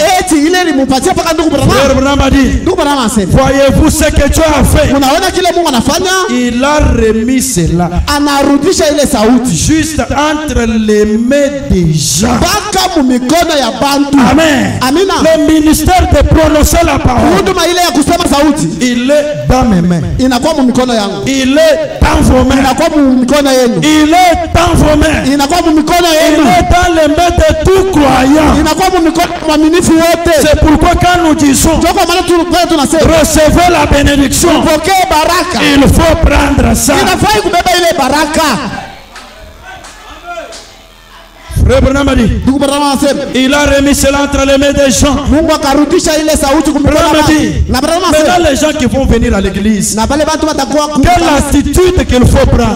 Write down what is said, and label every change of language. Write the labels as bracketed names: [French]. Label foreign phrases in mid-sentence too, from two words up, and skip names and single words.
[French] Frère Branham a dit, voyez-vous ce que Dieu a fait? Il a remis cela juste entre les mains des gens. Amen. Le ministère de prononcer la parole. [Swahili] Huduma ile ya kusema sauti. [French] Il est dans mes mains. [Swahili] Inakuwa mu mikono yangu. [French] Il est dans vos mains. [Swahili] Inakuwa mu mikono yenu. [French] Il est dans vos mains. [Swahili] Inakuwa mu mikono yenu. [French] Il est dans les mains de tout croyant. [Swahili] Inakuwa mu mikono ya waaminifu wote. [French] C'est pourquoi quand nous disons recevez la bénédiction, il faut prendre ça. Frère Branham a dit, il a remis cela entre les mains des gens. Branham a dit, maintenant les gens qui vont venir à l'église, quelle attitude qu'il faut prendre?